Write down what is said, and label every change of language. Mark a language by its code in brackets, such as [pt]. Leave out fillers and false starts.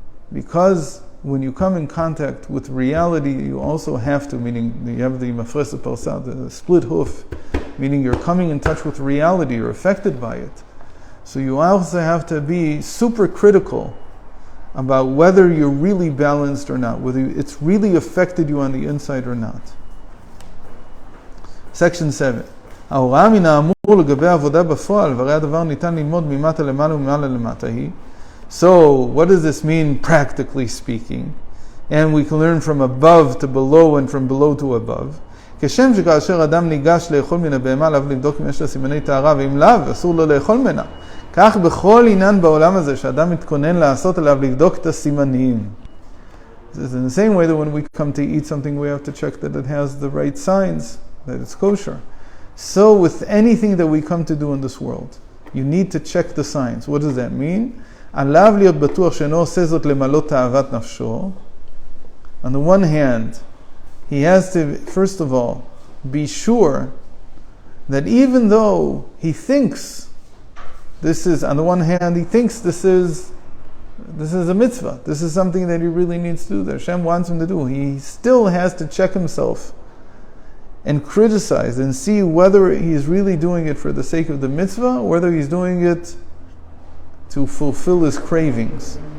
[en] Because when you come in contact with reality, you also have to, meaning you have the mafresa parsa, the split hoof, meaning you're coming in touch with reality, you're affected by it. So you also have to be super critical about whether you're really balanced or not, whether it's really affected you on the inside or not. Section 7. [he] ההוראה מן האמור לגבי עבודה בפועל, והרי הדבר ניתן ללמוד ממטה למעלה ומעלה למטה היא. [en] So, what does this mean practically speaking? And we can learn from above to below and from below to above. [he] כשם שכאשר אדם ניגש לאכול מן הבהמה, עליו לבדוק אם יש לה סימני טהרה, ואם לאו, אסור לו לאכול ממנה. כך בכל עניין בעולם הזה, שאדם מתכונן לעשות עליו לבדוק את הסימנים. [en] It's in the same way that when we come to eat something, we have to check that it has the right signs, that it's kosher. So with anything that we come to do in this world, you need to check the signs. What does that mean? [he] עליו להיות בטוח שאינו עושה זאת למלא תאוות נפשו. [en] On the one hand, he has to, first of all, be sure that even though he thinks this is, on the one hand, he thinks this is a mitzvah, this is something that he really needs to do, that Hashem wants him to do, he still has to check himself and criticize and see whether he's really doing it for the sake of the mitzvah or whether he's doing it to fulfill his cravings.